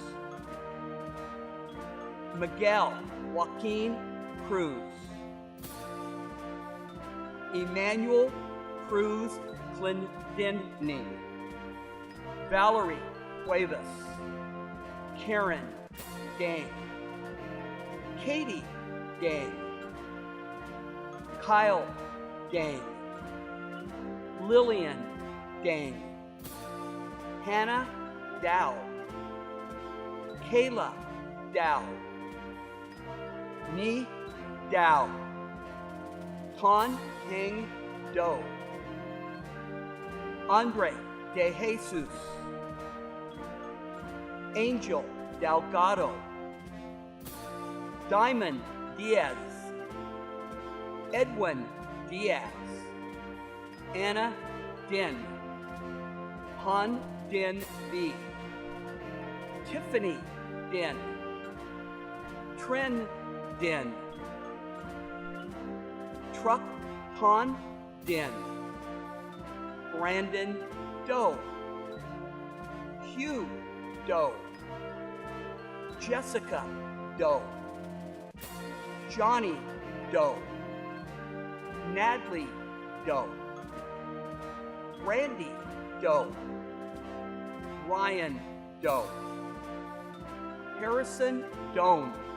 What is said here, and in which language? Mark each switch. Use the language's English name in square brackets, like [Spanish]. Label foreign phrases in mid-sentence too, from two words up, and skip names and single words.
[English] Miguel Joaquin Cruz, Emmanuel Cruz Clendini, Valerie Cuevas, Karen Dang, Katie Dang, Kyle Dang, Lillian Dang, Hannah Dow, Kayla Dow, Ni Dow, Ton Heng Do, Andre De Jesus, Angel Delgado, Diamond Diaz, Edwin Diaz, Anna Din, Han Din B, Tiffany Din, Tren Din, Truck Ton Din, Brandon Doe, Hugh Doe, Jessica Doe, Johnny Doe, Natalie Doe, Randy Doe, Ryan Doe, Harrison Doan,